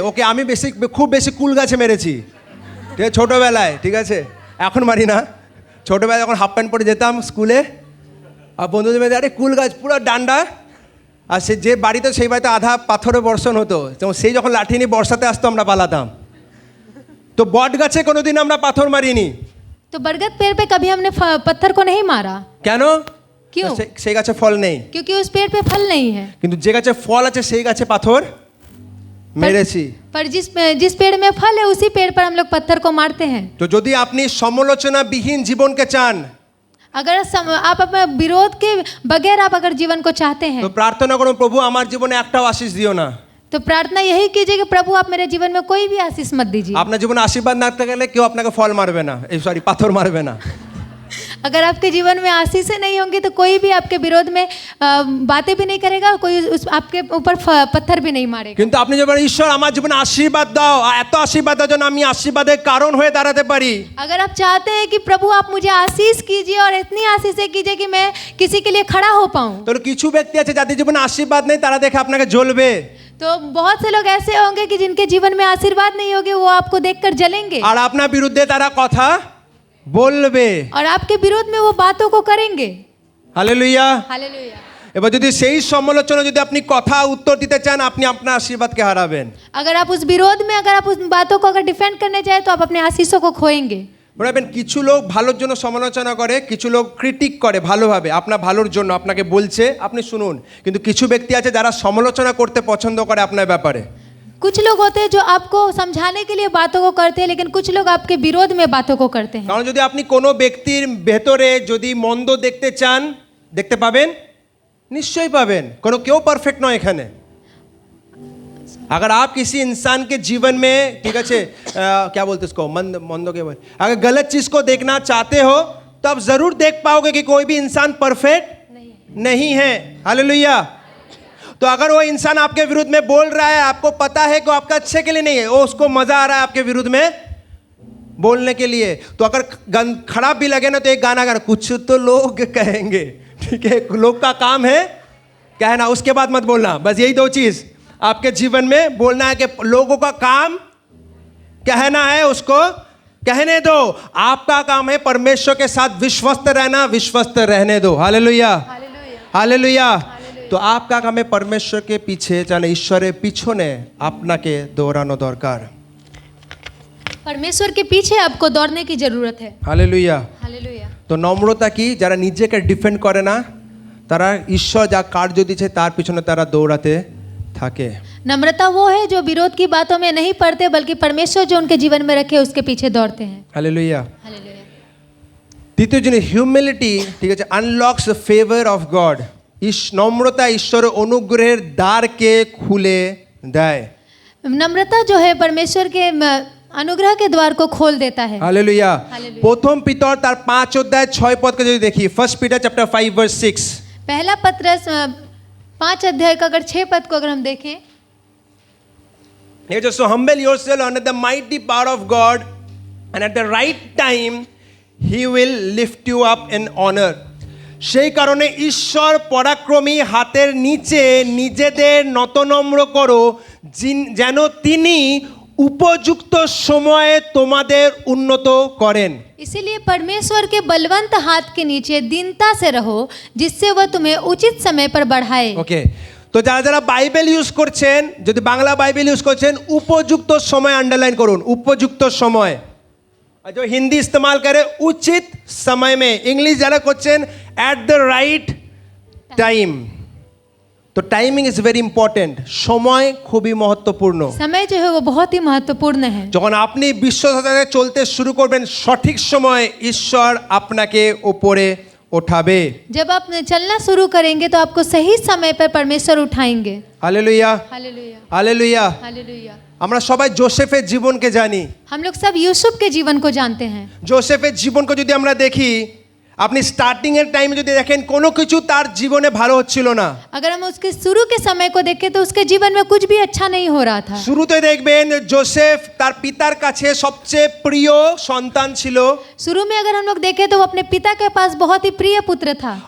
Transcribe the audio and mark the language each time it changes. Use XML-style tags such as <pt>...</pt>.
<bn>ওকে, আমি খুব বেশি কুল গাছে মেরেছি, ঠিক আছে, ছোটোবেলায়, ঠিক আছে, এখন মারি না। ছোটোবেলায় যখন হাফ প্যান্ট পরে যেতাম স্কুলে আর বন্ধুদের মধ্যে আরে কুল গাছ পুরো ডান্ডা, আর সে যে বাড়িতে সেই বাড়িতে আধা পাথরে বর্ষণ হতো, যেমন সেই যখন লাঠি নিয়ে বর্ষাতে আসতো আমরা পালাতাম। তো বট গাছে কোনোদিন আমরা পাথর মারিনি।</bn> <hi>तो बरगद पेड़ पे कभी हमने पत्थर को नहीं मारा।</hi> <bn>কেন?</bn> <hi>क्यों?</hi> <bn>সেই গাছে ফল নেই।</bn> <hi>क्योंकि उस पेड़ पे फल नहीं है।</hi> <bn>কিন্তু যে গাছে ফল আছে সেই গাছে পাথর মেরেছি।</bn> <hi>पर जिस पेड़ में फल है उसी पेड़ पर हम लोग पत्थर को मारते हैं।</hi> <bn>তো যদি আপনি সমালোচনা বিহীন জীবনকে চান,</bn> <hi>अगर आप अपने विरोध के बगैर आप अगर जीवन को चाहते हैं</hi> <bn>তো প্রার্থনা করুন প্রভু আমার জীবনে একটাও আশীষ দিও না।</bn> <hi>तो प्रार्थना यही कीजिए कि प्रभु आप मेरे जीवन में कोई भी आशीष मत दीजिए।</hi> <bn>আপনার জীবনে আশীর্বাদ না থাকতে গেলে কেউ আপনাকে ফল মারবে না, পাথর মারবে না।</bn> <hi>अगर आपके जीवन में आशीषें नहीं होंगी तो कोई भी आपके विरोध में बातें भी नहीं करेगा, कोई आपके ऊपर पत्थर भी नहीं मारेगा।</hi> <bn>কিন্তু আপনি যখন ঈশ্বর আমার জীবনে আশীর্বাদ দাও, এত আশীর্বাদ দাও যেন আমি আশীর্বাদের কারণ হয়ে দাঁড়াতে পারি।</bn> <hi>अगर आप चाहते हैं कि प्रभु आप मुझे आशीष कीजिए और इतनी आशीषें कीजिए कि मैं किसी के लिए खड़ा हो पाऊँ,</hi> <bn>তো কিছু ব্যক্তি আছে যাদের জীবনে আশীর্বাদ নেই, তারা দেখে আপনাকে জ্বলবে।</bn> <hi>तो बहुत से लोग ऐसे होंगे कि जिनके जीवन में आशीर्वाद नहीं होगे, वो आपको देखकर जलेंगे</hi> <bn>আর আপনার বিরুদ্ধে তারা কথা বলবে।</bn> <hi>और आपके विरोध में वो बातों को करेंगे।</hi> <bn>হালেলুয়া।</bn> <hi>हालेलुया।</hi> <bn>এবার যদি সেই সমালোচনা যদি আপনি কথা উত্তর দিতে চান, আপনি আপনার আশীর্বাদকে হারাবেন।</bn> <hi>अगर आप उस विरोध में अगर आप उस बातों को अगर डिफेंड करने जाए तो आप अपने आशीषों को खोएंगे।</hi> <bn>বলবেন কিছু লোক ভালোর জন্য সমালোচনা করে, কিছু লোক ক্রিটিক করে ভালোভাবে, আপনার ভালোর জন্য আপনাকে বলছে, আপনি শুনুন। কিন্তু কিছু ব্যক্তি আছে যারা সমালোচনা করতে পছন্দ করে আপনার ব্যাপারে।</bn> <hi>कुछ लोग होते हैं जो आपको समझाने के लिए बातों को करते हैं, लेकिन कुछ लोग आपके विरोध में बातों को करते हैं।</hi> <bn>কারণ যদি আপনি কোনো ব্যক্তির ভেতরে যদি মন্দ দেখতে চান, দেখতে পাবেন, নিশ্চয়ই পাবেন। কোনো কেউ পারফেক্ট নয় এখানে।</bn> <hi>अगर आप किसी इंसान के जीवन में, ठीक है, क्या बोलते उसको, मंदो के बोल, अगर गलत चीज को देखना चाहते हो तो आप जरूर देख पाओगे कि कोई भी इंसान परफेक्ट नहीं है। हालेलुया। तो अगर वो इंसान आपके विरुद्ध में बोल रहा है, आपको पता है कि वो आपका अच्छे के लिए नहीं है, वो उसको मजा आ रहा है आपके विरुद्ध में बोलने के लिए, तो अगर खराब भी लगे ना तो एक गाना गाना, कुछ तो लोग कहेंगे, ठीक है, लोग का काम है कहना, उसके बाद मत बोलना। बस यही दो चीज आपके जीवन में बोलना है कि लोगों का काम कहना है, उसको कहने दो। आपका काम है परमेश्वर के साथ विश्वस्त रहना, विश्वस्त रहने दो। Hallelujah, hallelujah. তো आपका काम है परमेश्वर के पीछे जाने,</hi> <bn>ঈশ্বরের পিছনে আপনাকে দৌড়ানো দরকার।</bn> <hi>परमेश्वर के पीछे आपको दौड़ने की जरूरत है।</hi> <bn>হালেলুয়া।</bn> <hi>हालेलुया।</hi> <bn>তো নম্রতা কি? যারা নিজেকে ডিফেন্ড করে না, তারা ঈশ্বর যা কার্য দিয়েছে তার পিছনে তারা দৌড়াতে থাকে।</bn> <hi>नम्रता वो है जो विरोध की बातों में नहीं पड़ते, बल्कि परमेश्वर जो उनके जीवन में रखे उसके पीछे दौड़ते हैं।</hi> <bn>হালেলুয়া।</bn> <hi>हालेलुया।</hi> <en>দ্বিতীয় জিনিস হিউমিলিটি,</en> <bn>ঠিক আছে,</bn> <en>Unlocks the favour of God.</en> <bn>নম্রতা ঈশ্বরের অনুগ্রহের দ্বারকে খুলে দেয়।</bn> <hi>नम्रता जो है परमेश्वर के अनुग्रह के द्वार को खोल देता है।</hi> <bn>হালেলুয়া।</bn> <hi>हालेलुया।</hi> <bn>প্রথম পিতর তার 5 অধ্যায় 6 পদকে যদি দেখি, ফার্স্ট পিটার চ্যাপ্টার 5 ভার্স 6,</bn> <hi>पहला पत्रस 5 अध्याय का अगर 6 पद को अगर हम देखें,</hi> <en>He just so humble yourself under the mighty power of God, and at the right time He will lift you up in honor.</en> <bn>সেই কারণে ঈশ্বর পরাক্রমী হাতের নিচে নিজেদের নতনম্র করো, যেন তিনি উপযুক্ত সময়ে তোমাদের উন্নত করেন।</bn> <hi>इसीलिए परमेश्वर के बलवंत हाथ के नीचे दीनता से रहो, जिससे वह तुम्हें उचित समय पर बढ़ाए।</hi> <bn>ওকে, তো যারা যারা বাইবেল ইউজ করছেন, যদি বাংলা বাইবেল ইউজ করছেন, উপযুক্ত সময় আন্ডারলাইন করুন, উপযুক্ত সময়। আর</bn> <hi>जो हिंदी इस्तेमाल करे उचित समय में, इंग्लिश</hi> <bn>যারা করছেন</bn> <en>At the right time. तो timing is very important.</en> <bn>সময় খুবই</bn> <hi>महत्वपूर्ण। समय जो है वो बहुत ही महत्वपूर्ण है।</hi> <bn>যখন আপনি বিশ্বসাথে চলতে শুরু করবেন, সঠিক সময়ে ঈশ্বর আপনাকে উপরে</bn> <hi>उठावे। जब आप चलना शुरू करेंगे तो आपको सही समय पर परमेश्वर उठाएंगे। Hallelujah, hallelujah, hallelujah. हालेलुया।</hi> <bn>আমরা সবাই জোসেফের জীবনকে জানি।</bn> <hi>हम लोग सब यूसुफ के जीवन को जानते हैं।</hi> <bn>জোসেফের জীবনকে যদি আমরা দেখি, আপনি স্টার্টিং এর টাইমে যদি দেখেন কোনো কিছু তার জীবনে ভালো হচ্ছিল না।</bn> <hi>अगर हम उसके शुरू के समय को देखें तो उसके जीवन में कुछ भी अच्छा नहीं हो रहा था।</hi> <bn>শুরুতে দেখবেন জোসেফ তার পিতার কাছে সবচেয়ে প্রিয় সন্তান ছিল।</bn> <hi>शुरू में अगर हम लोग देखें तो वो अपने पिता के पास बहुत ही प्रिय पुत्र था।</hi>